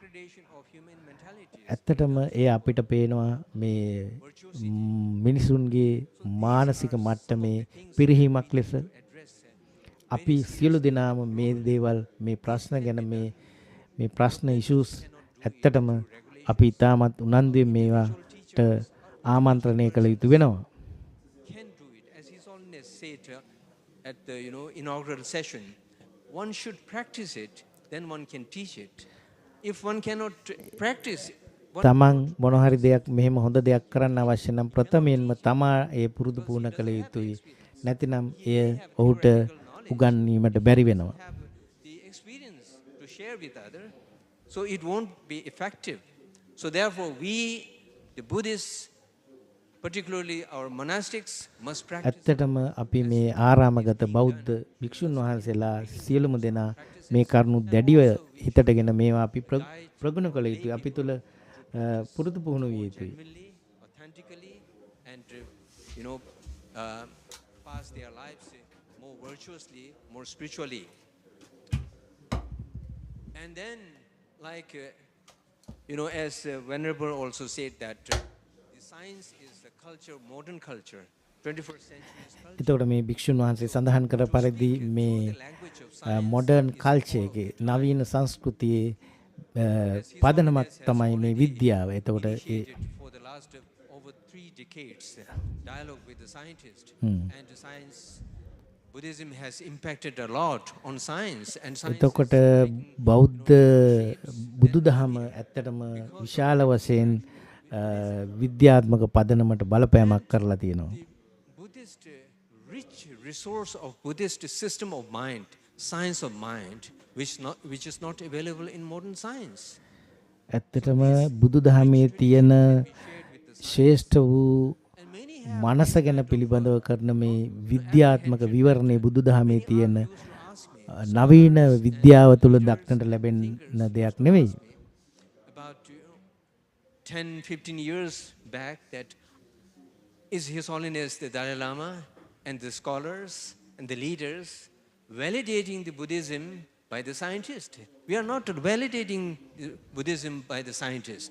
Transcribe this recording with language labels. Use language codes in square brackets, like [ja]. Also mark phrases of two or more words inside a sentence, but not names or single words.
[si] ඇත්තටම ඒ අපිට පේනවා මේ මිනිසුන්ගේ මානසික මට්ටමේ පිරිහීමක් ලෙස අපි සියලු දෙනාම මේ දේවල් මේ ප්‍රශ්න ගැන මේ ප්‍රශ්න issues ඇත්තටම අපි ඉතාමත් උනන්දුවෙන් මේවාට ආමන්ත්‍රණය කළ යුතු වෙනවා. [en] Can do it, as His Holiness said at the inaugural session. One should practice it, then one can teach it. If one cannot practice it, [si] තමන් මොන හරි දෙයක් මෙහෙම හොඳ දෙයක් කරන්න අවශ්‍ය නම් ප්‍රථමයෙන්ම තමා ඒ පුරුදු පුහුණු කළ යුතුයි. නැතිනම් එය ඔහුට උගන්වීමට බැරි වෙනවා. [en] the experience to share with others, so it won't be effective. So therefore we, the Buddhists, particularly our monastics, must practice. [si] ඇත්තටම අපි මේ ආරාමගත බෞද්ධ භික්ෂුන් වහන්සේලා සියලුම දෙනා මේ කරුණු දැඩිව හිතටගෙන මේවා අපි ප්‍රගුණ කළ යුතුයි. අපි තුල පුරුදු පුහුණු විය යුතුයි. [en] Authentically and pass their lives more virtuously, more spiritually. And then, like as Venerable also said that the science is the culture, modern culture, 21st century culture. [si] එතකොට මේ භික්ෂුන් වහන්සේ සඳහන් කර පරිදි මේ [en] modern culture [si] එකේ නවීන සංස්කෘතියේ පදනමක් තමයි මේ විද්‍යාව. එතකොට [en] for the last over 3 decades dialogue with the scientist and the science Buddhism has impacted a lot on science and science. [si] එතකොට බෞද්ධ බුදුදහම ඇත්තටම විශාල වශයෙන් විද්‍යාත්මක පදනමට බලපෑමක් කරලා තියෙනවා. [en] Buddhist rich resource of Buddhist system of mind, science of mind, which is not available in modern science. [si] ඇත්තටම බුදුදහමේ තියෙන ශ්‍රේෂ්ඨ වූ මනස ගැන පිළිබඳව කරන මේ විද්‍යාත්මක විවරණේ බුදුදහමේ තියෙන නවීන විද්‍යාව තුළ දක්නට ලැබෙන දෙයක් නෙවෙයි. [en] About 10-15 years back, that is His Holiness the Dalai Lama and the scholars and the leaders validating the Buddhism by the scientist. We are not validating Buddhism by the scientist.